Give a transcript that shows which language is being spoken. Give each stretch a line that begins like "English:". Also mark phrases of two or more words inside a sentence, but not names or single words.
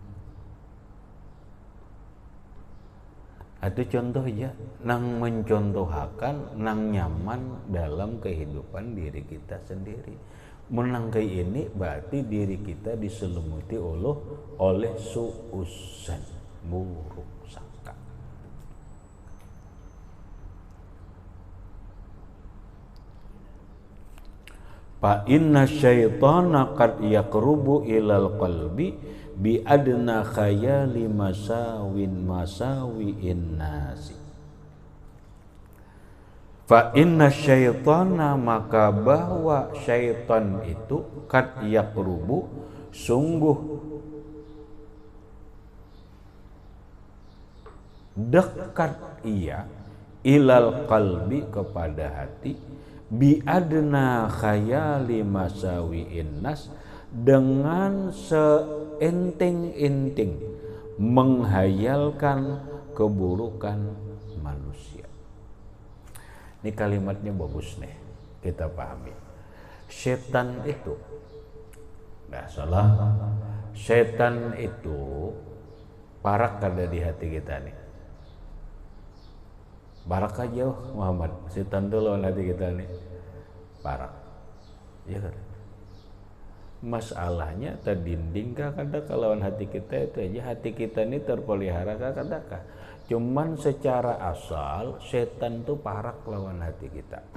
Banjar: Itu contoh aja, nang mencontohakan, nang nyaman dalam kehidupan diri kita sendiri.
Indonesian: Menang kayak ini berarti diri kita diselimuti oleh suusan, buruk sangka.
Arabic: فإن الشيطان قد يقرب إلى القلب بأدنى خيال مساوئ الناس. فإن الشيطان,
Indonesian: maka bahwa syaitan itu
Arabic: قد يقرب,
Indonesian: sungguh dekat ia
Arabic: إلى القلب,
Indonesian: kepada hati,
Arabic: بأدنى خيال مساوئ الناس,
Indonesian: dengan seenting-enting menghayalkan keburukan manusia. Ini kalimatnya bagus nih, kita pahami.
Banjar: Setan itu, nah salah, setan itu parak kada di hati kita nih. Parak aja Muhammad, setan itu lawan hati kita nih, parak.
Indonesian: Ya kan?
Banjar: Masalahnya terdinding kah kada lawan hati kita itu aja. Hati kita ini terpelihara kah kada kah? Cuman secara asal setan tuh parak lawan hati kita.